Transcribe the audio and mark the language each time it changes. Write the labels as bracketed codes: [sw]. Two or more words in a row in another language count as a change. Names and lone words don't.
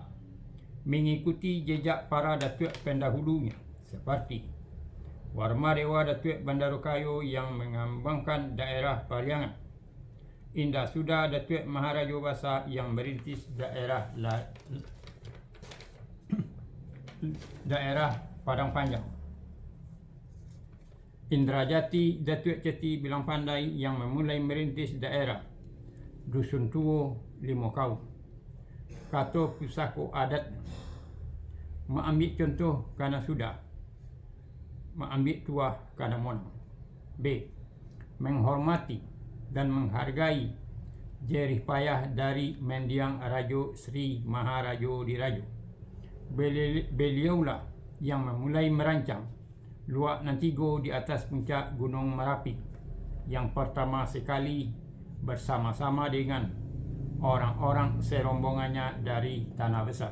[id] Mengikuti jejak para datuk pendahulunya seperti Warmadewa Datuk Bandarokayo yang mengembangkan daerah Pariangan, Indasuda Datuk Maharajo Basa yang merintis daerah Padang Panjang, Indrajati Datuk Ceti Bilang Pandai yang memulai merintis daerah Dusun Tuo Limokau. [min] Kato pusako adat mengambil contoh kerana sudah, mengambil tuah kerana monang. [id] B. Menghormati dan menghargai jerih payah dari mendiang Rajo Sri Maharajo Dirajo. Beliaulah yang memulai merancang luak Nantigo di atas puncak Gunung Merapi yang pertama sekali bersama-sama dengan orang-orang serombongannya dari Tanah Besar.